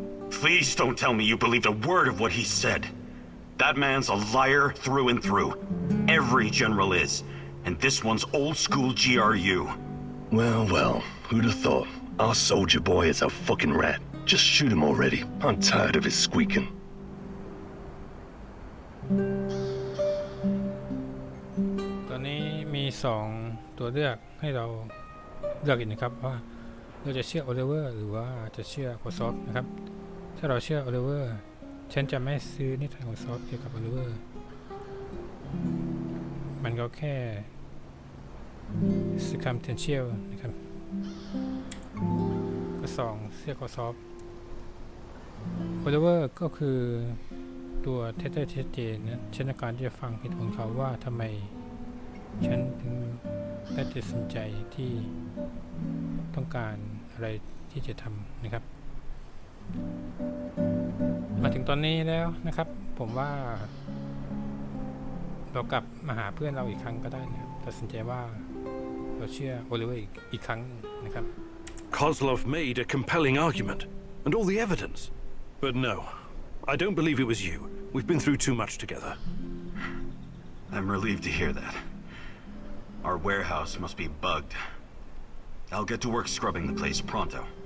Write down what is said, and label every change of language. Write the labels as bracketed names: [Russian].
[English] Please don't tell me you believed a word of what he said. That man's a liar through and through. Every general is. And this one's old school GRU. Well, who'd have thought? Our soldier boy is a fucking rat. Just shoot him already. I'm tired of his squeaking. [Thai] ตอนนี้มี2ตัวเลือกให้เราเลือกอีกนะครับว่าเราจะเชื่อโอลิเวอร์หรือว่าจะเชื่อโคซอฟนะครับถ้าเราเชื่อโอลิเวอร์ฉันจะไม่ซื้อนิทานของซอฟเกี่ยวกับโอลิเวอร์ มันก็แค่circumstantial นะครับก็2เชื่อโคซอฟโอลิเวอร์ก็คือตัวเท็จชัดเจนนะฉันต้องการที่จะฟังเหตุผลเขาว่าทำไมฉันถึงได้ตัดสินใจที่ต้องการอะไรที่จะทำนะครับ มาถึงตอนนี้แล้วนะครับผมว่าเรากลับมาหาเพื่อนเราอีกครั้งก็ได้นะครับตัดสินใจว่าเราเชื่อโอลิเวอร์อีกครั้งนะครับ [English] Kozlov made a compelling argument, and all the evidence. But no, I don't believe it was you. We've been through too much together. I'm relieved to hear that. Our warehouse must be bugged. I'll get to work scrubbing the place pronto.